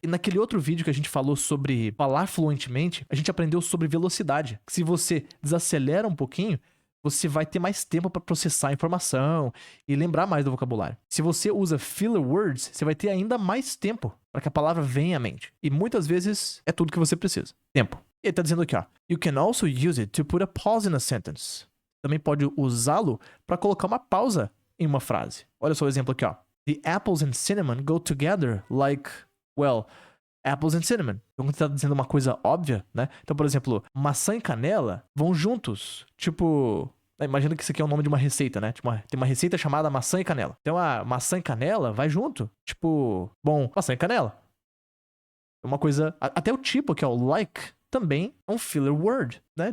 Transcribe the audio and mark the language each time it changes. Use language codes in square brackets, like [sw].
[pt] E naquele outro vídeo que a gente falou sobre falar fluentemente, a gente aprendeu sobre velocidade. Se você desacelera um pouquinho, você vai ter mais tempo para processar a informação e lembrar mais do vocabulário. Se você usa filler words, você vai ter ainda mais tempo para que a palavra venha à mente. E muitas vezes é tudo que você precisa. Tempo. Ele tá dizendo aqui, ó. [en] You can also use it to put a pause in a sentence. [pt] Também pode usá-lo para colocar uma pausa em uma frase. Olha só o exemplo aqui, ó. [en] The apples and cinnamon go together like, well, apples and cinnamon. [pt] Então, quando você tá dizendo uma coisa óbvia, né? Então, por exemplo, maçã e canela vão juntos. Tipo, imagina que isso aqui é o nome de uma receita, né? Tipo, tem uma receita chamada maçã e canela. Então, a maçã e canela vai junto. Tipo, bom, maçã e canela. Uma coisa... Até o tipo aqui, ó, like, também é um filler word, né?